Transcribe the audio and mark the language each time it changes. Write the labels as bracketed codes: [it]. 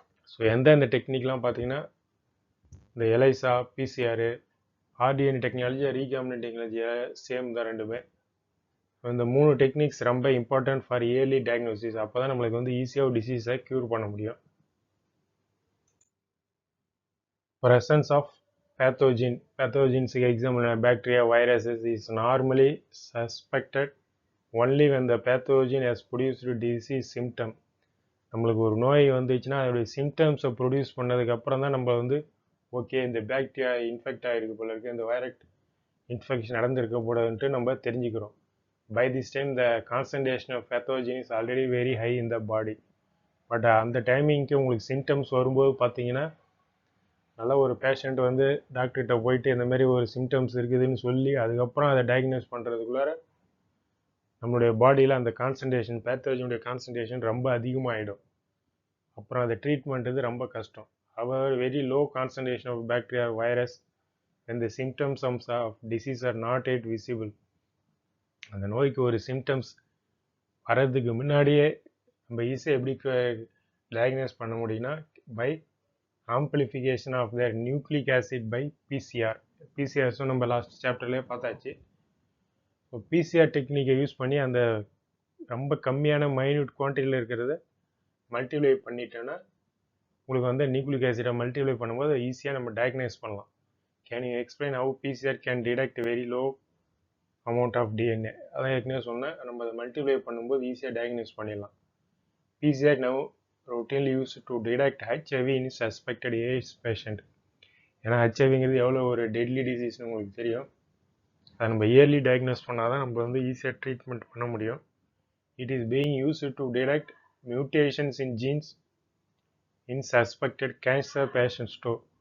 [ta] So எந்தெந்த டெக்னிக்லாம் பார்த்தீங்கன்னா இந்த எலைசா, PCR, rDNA technology, recombinant technology same தான் ரெண்டுமே. இந்த 3 டெக்னிக்ஸ் ரொம்ப இம்பார்ட்டன்ட் [en] For early diagnosis. [ta] அப்போ தான் நம்மளுக்கு வந்து ஈஸியாக டிசீஸை க்யூர் பண்ண முடியும். [en] Presence of pathogens example bacteria, viruses is normally suspected only when the pathogen has produced disease symptom. [ta] நம்மளுக்கு ஒரு நோய் வந்துச்சுன்னா அதோடைய சிம்டம்ஸை ப்ரொடியூஸ் பண்ணதுக்கப்புறம் தான் நம்ம வந்து ஓகே இந்த பாக்டீரியா இன்ஃபெக்ட் ஆகிருக்கு போல இருக்குது, இந்த வைரஸ் இன்ஃபெக்ஷன் நடந்திருக்க போடாதுன்ட்டு நம்ம தெரிஞ்சுக்கிறோம். [en] By this time the concentration of pathogen is already very high in the body. [ta] But அந்த டைமிங்க்கு உங்களுக்கு சிம்டம்ஸ் வரும்போது பார்த்தீங்கன்னா நல்லா ஒரு பேஷண்ட் வந்து டாக்டர்கிட்ட போயிட்டு இந்த மாதிரி ஒரு சிம்டம்ஸ் இருக்குதுன்னு சொல்லி அதுக்கப்புறம் அதை டயக்னோஸ் பண்ணுறதுக்குள்ளார நம்மளுடைய பாடியில் அந்த கான்சன்ட்ரேஷன், பேத்தோஜனுடைய கான்சன்ட்ரேஷன் ரொம்ப அதிகமாகிடும். அப்புறம் அதை ட்ரீட் பண்ணுறது ரொம்ப கஷ்டம். [en] அவர் very low concentration of bacteria, virus when the symptoms of disease are not yet visible. [ta] அந்த நோய்க்கு ஒரு சிம்டம்ஸ் வர்றதுக்கு முன்னாடியே நம்ம ஈஸியாக எப்படி டயக்னோஸ் பண்ண முடியும்னா [en] By amplification of their nucleic acid by PCR. [ta] பிசிஆர்ஸும் நம்ம லாஸ்ட் சாப்டர்லேயே பார்த்தாச்சு. ஸோ பிசிஆர் டெக்னிக்கை யூஸ் பண்ணி அந்த ரொம்ப கம்மியான மைன்யூட் குவான்டிட்டியில் இருக்கிறத மல்டிப்ளை பண்ணிட்டோன்னா உங்களுக்கு வந்து நியூக்ளிக் ஆசிடை மல்டிப்ளை பண்ணும்போது ஈஸியாக நம்ம டயக்னைஸ் பண்ணலாம். [en] Can you explain how PCR can detect very low amount of DNA? [ta] அதான் ஏற்கனவே சொன்னேன், நம்ம அதை மல்டிப்ளை பண்ணும்போது ஈஸியாக டயக்னைஸ் பண்ணிடலாம். [en] PCR [ta] now [en] routinely used to detect HIV in suspected AIDS patient. [ta] ஏன்னா ஹெச்ஐவிங்கிறது எவ்வளோ ஒரு டெட்லி டிசீஸ்னு உங்களுக்கு தெரியும். அதை நம்ம இயர்லி டயக்னோஸ் பண்ணால் தான் நம்ம வந்து ஈஸியாக ட்ரீட்மெண்ட் பண்ண முடியும். [en] It is being used to detect mutations in genes in suspected cancer patients too.